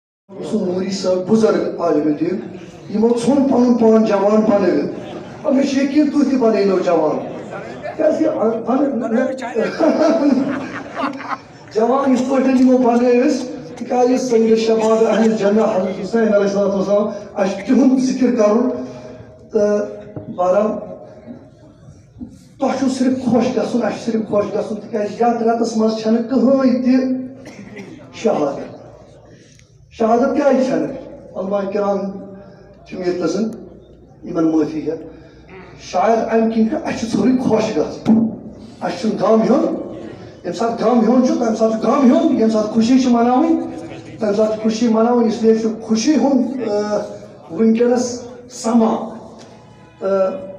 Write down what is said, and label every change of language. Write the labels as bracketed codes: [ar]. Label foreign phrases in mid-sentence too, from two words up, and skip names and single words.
[ks] نوری صاحب بزرگ عالم دین یمو ژھن پنن پان جوان بنٲوِتھ مےٚ چھُ یقیٖن تُہۍ تہِ بنٲیِنو جوان کیٛازِ جوان یِتھ پٲٹھۍ یِمو بنٲے أسۍ تِکیٛازِ سید [ar] شباب اہل جنہ [ks] حضرت حسین [ar] علیہ الصلوۃ والسلام [ks] اَسہِ چھُ تِہُنٛد ذِکر کَرُن تہٕ بہرحال تۄہہِ چھُو صرف خۄش گژھُن اَسہِ چھُ صرف خۄش گژھُن تِکیٛازِ یتھ رٮ۪تس منٛز چھَنہٕ کٕہٕنۍ تہِ شہادت شہادت کیٛازِ چھَنہٕ علماء کرام چھِ مےٚ ییٚتنَسَن یِمن معٲفی ہٮ۪تھ شاید اَمہِ کِنۍ کہِ اَسہِ چھُ ژھوٚرُے خۄش گژھُن اَسہِ چھُنہٕ غم ہیوٚن ییٚمہِ ساتہٕ غم ہیوٚن چھُ تَمہِ ساتہٕ چھُ غم ہیوٚن ییٚمہِ ساتہٕ خوشی چھِ مناوٕنۍ تَمہِ ساتہٕ چھِ خوشی مناوٕنۍ اِسلیے چھُ خوشی ہُنٛد وٕنکٮ۪نس سما تہٕ